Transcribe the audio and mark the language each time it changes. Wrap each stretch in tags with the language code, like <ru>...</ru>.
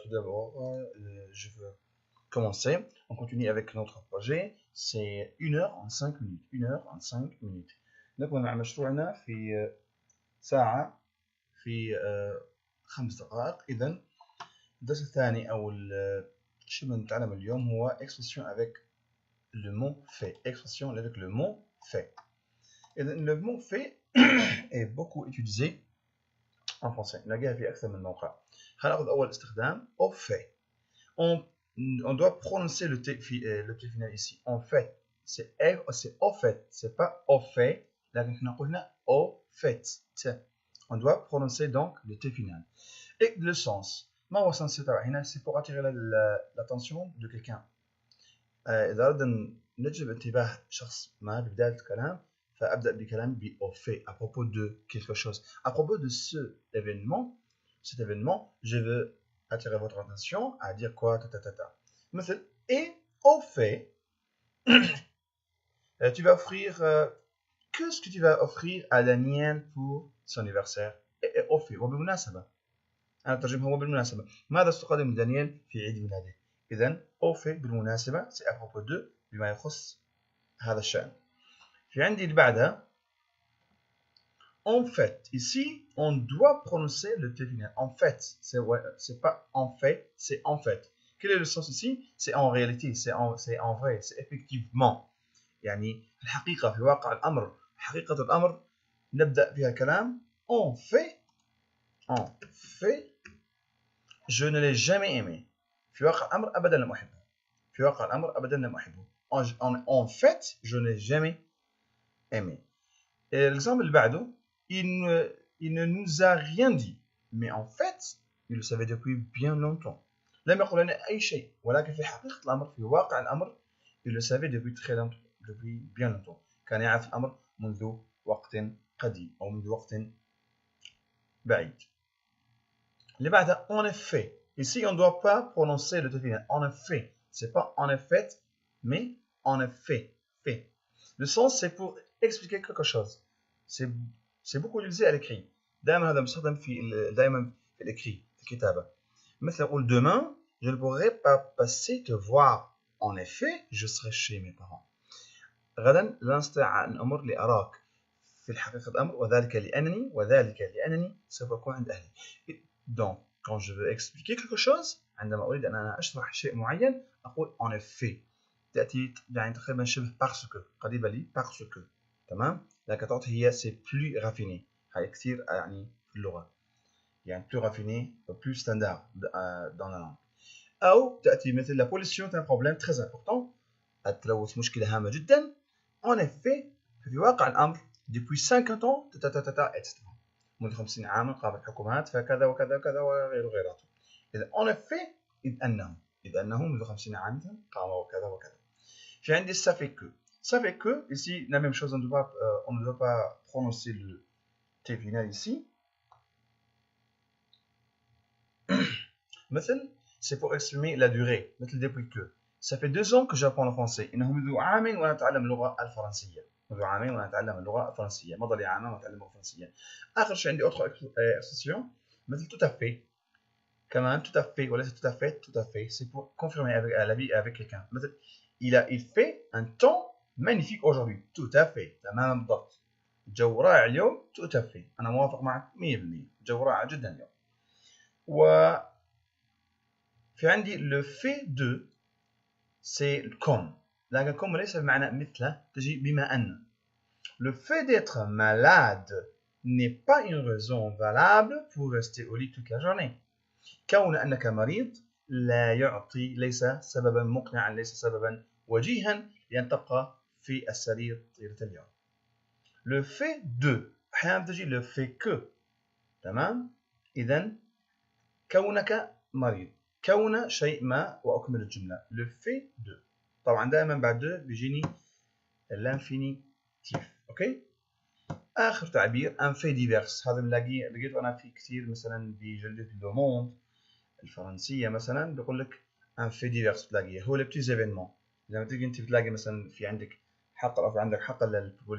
<fr>Tout d'abord, je veux commencer. On continue avec notre projet. C'est 1 heure en 5 minutes. 1 heure en 5 minutes.</fr> <ar>نكون مع مشروعنا في ساعة في 5 دقائق. إذا الدرس الثاني أو الشيء اللي نتعلم اليوم هو</ar> <fr>expression avec le mot fait. Expression avec le mot fait.</fr> <ar>إذا</ar> <fr>le mot fait est beaucoup utilisé en français.</fr> <ar>نلاقيها في أكثر من موقع. هناخذ أول استخدام au fait.</ar> <fr>On doit prononcer le T final ici. En fait, c'est au fait, c'est pas au fait.</fr> <ar>لكن احنا قلنا au fait.</ar> <fr>On doit prononcer donc le T final. Et le sens.</fr> <ar>ما هو السنس تاعو هنا؟</ar> <fr>c'est pour attirer l'attention de quelqu'un.</fr> <ar>إذا أردنا نجلب انتباه شخص ما ببداية الكلام فأبدأ بكلام ب</ar> <fr>au fait à propos de quelque chose. À propos de cet événement, je veux attirer votre attention à dire quoi, مثل, et au fait, tu vas offrir, qu'est-ce que tu vas offrir à Daniel pour son anniversaire? Et au fait,</fr> <ar>وبالمناسبة أنا ترجمها وبالمناسبة ماذا ستقدم لدانيال في عيد ميلاده؟ إذن au fait بالمناسبة</ar> <fr>c'est à propos de</fr> <ar>بما يخص هذا الشأن. في عندي اللي بعدها en fait.</ar> <fr>Ici, on doit prononcer le T final. En fait, c'est pas en fait, c'est en fait. Quel est le sens ici? C'est en réalité, c'est en vrai, c'est effectivement.</fr> <ar>يعني الحقيقة في واقع الأمر، حقيقة الأمر نبدأ فيها كلام</ar> <fr>en fait, je ne l'ai jamais aimé.</fr> <ar>في واقع الأمر أبدا لم أحبه. في واقع الأمر أبدا لم أحبه.</ar> <fr>En fait, je ne l'ai jamais aimé. Et l'exemple</fr> <ar>اللي بعده</ar> <fr>il ne nous a rien dit. Mais en fait, il le savait depuis bien longtemps.</fr> <ar>لم يقل لنا أي شيء. ولكن في حقيقة الأمر في واقع الأمر</ar> <fr>il le savait depuis très longtemps, depuis bien longtemps.</fr> <ar>كان يعرف الأمر منذ وقت قديم أو منذ وقت بعيد. اللي بعدها</ar> <fr>en effet. Ici, on ne doit pas prononcer le T final. En effet. C'est pas en effet, mais en effet. Fait. Le sens, c'est pour expliquer quelque chose. C'est beaucoup utilisé à l'écrit.</fr> <ar>دائما هذا مستخدم دائما في الإكري في الكتابة. مثل أقول</ar> <fr>demain je ne pourrai pas passer te voir. En effet, je serai chez mes parents.</fr> <ar>غدا لا أستطيع أن أمر لأراك. في الحقيقة الأمر وذلك لأنني سوف أكون عند أهلي.</ar> <fr>Donc, quand je veux expliquer quelque chose</fr> <ar>عندما أريد أن أنا أشرح شيء معين</ar> <fr>أقول en effet.</fr> <ar>تأتي يعني تقريبا شبه parce que قريبة لي parce que. تمام؟ لكن تعطي هي</ar> <fr>c'est plus raffiné.</fr> <ar>هاي كثير يعني في اللغة.</ar> <fr>يعني plus raffiné, plus standard dans la langue.</fr> <ar>أو تأتي مثل</ar> <fr>la pollution est un problème très important.</fr> <ar>التلوث مشكلة هامة جدا.</ar> <fr>En effet,</fr> <ar>في واقع الأمر</ar> <fr>depuis 50 ans etc.</fr> <ar>منذ 50 عاما قامت الحكومات فكذا وكذا وكذا وغيراته. إذا en effet إذ أنه منذ 50 عاما قام وكذا وكذا.</ar> <fr>J'ai un ça fait que. Ça fait que, ici, la même chose, on ne doit pas prononcer le T final ici. مثل, c'est pour exprimer la durée. مثل depuis que. Ça fait 2 ans que j'apprends le français.</fr> <ar>إنه منذ عامين وأنا أتعلم اللغة الفرنسية. منذ عامين وأنا أتعلم اللغة الفرنسية. مضى لي عامان وأنا أتعلم اللغة الفرنسية. آخر شيء عندي autre expression. مثل tout à fait. كمان tout à fait وليس tout à fait.</ar> <fr>C'est pour confirmer avec quelqu'un. مثل, il fait un temps magnifique aujourd'hui.</fr> <ar>Tout à fait. تماما بالضبط. الجو رائع اليوم. Tout à fait. أنا موافق معك 100%. الجو رائع جدا اليوم. وفي عندي</ar> <fr>le fait de c'est comme.</fr> <ar>لكن comme ليس بمعنى مثل تجي بما أن.</ar> <fr>Le fait d'être malade n'est pas une raison valable pour rester au lit toute la journée.</fr> <ar>كون أنك مريض لا يعطي ليس سببا مقنعا ليس سببا وجيها لأن تبقى في السرير طيلة اليوم.</ar> <fr>Le fait de أحيانا تجي le fait que.</fr> <ar>تمام؟ إذن كونك مريض كون شيء ما وأكمل الجملة.</ar> <fr>Le fait de.</fr> <ar>طبعا دائما بعد de بيجيني l'infinitif. أوكي؟ آخر تعبير un fait divers. هذا لقيته أنا في كثير مثلا بجلدة لو موند الفرنسية مثلا بيقول لك ان في ديفيرس بتلاقيه هو لي بتي زيفينمون. لما تيجي انت بتلاقي مثلا في عندك حقل او في عندك حقل للبوليتيك للسيانتيفيك للكولتوريل لا كولتور وكذا. اخر شيء بيكون عندك</ar>